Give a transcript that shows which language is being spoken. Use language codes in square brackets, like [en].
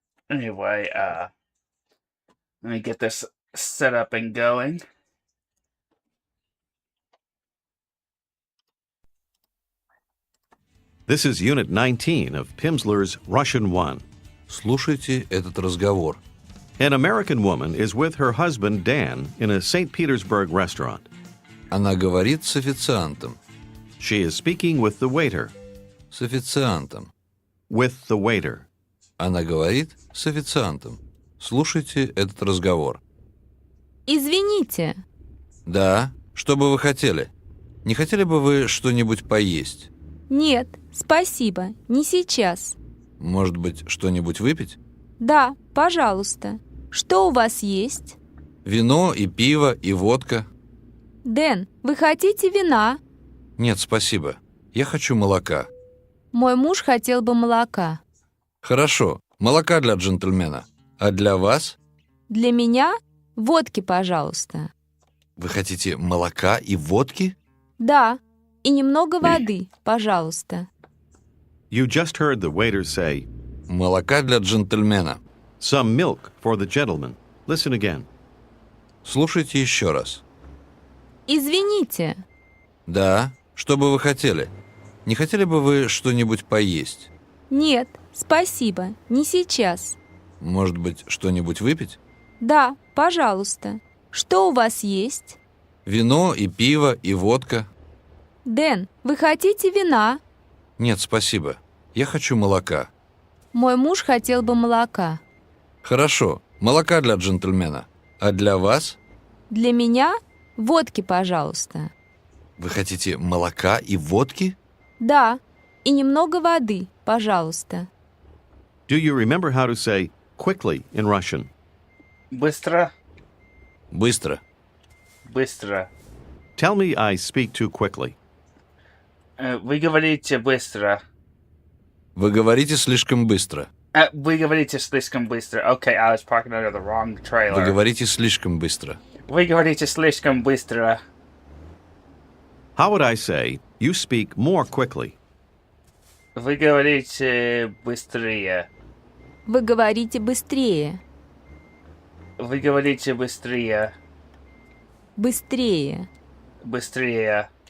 [en] Anyway, let me get this set up and going. This is Unit 19 of Pimsleur's Russian 1. [ru] Слушайте этот разговор. [en] An American woman is with her husband Dan in a St. Petersburg restaurant. [ru] Она говорит с официантом. [en] She is speaking with the waiter. [ru] С официантом. [en] With the waiter. [ru] Она говорит с официантом. Слушайте этот разговор. Извините. Да, что бы вы хотели? Не хотели бы вы что-нибудь поесть? Нет, спасибо, не сейчас. Может быть, что-нибудь выпить? Да, пожалуйста. Что у вас есть? Вино и пиво и водка. Дэн, вы хотите вина? Нет, спасибо. Я хочу молока. Мой муж хотел бы молока. Хорошо, молока для джентльмена. А для вас? Для меня водки, пожалуйста. Вы хотите молока и водки? Да, и немного воды, пожалуйста. [en] You just heard the waiter say, [ru] Молока для джентльмена. [en] some milk for the gentleman. Listen again. [ru] Слушайте еще раз. Извините. Да, что бы вы хотели? Не хотели бы вы что-нибудь поесть? Нет, спасибо, не сейчас. Может быть, что-нибудь выпить? Да, пожалуйста. Что у вас есть? Вино и пиво и водка. Дэн, вы хотите вина? Нет, спасибо. Я хочу молока. Мой муж хотел бы молока. Хорошо, молока для джентльмена. А для вас? Для меня водки, пожалуйста. Вы хотите молока и водки? Да, и немного воды, пожалуйста. [en] Do you remember how to say quickly in Russian? [ru] Быстро, Быстро. быстро. [en] Tell me I speak too quickly. [ru] Вы говорите быстро. Вы говорите слишком быстро. Вы говорите слишком быстро. [en] Okay, I was parking under the wrong [ru] Вы [en] trailer. [ru] говорите слишком быстро. Вы говорите слишком быстро. [en] How would I say, you speak more quickly? [ru] Вы говорите быстрее. Вы говорите быстрее. Вы говорите быстрее. Быстрее. Быстрее.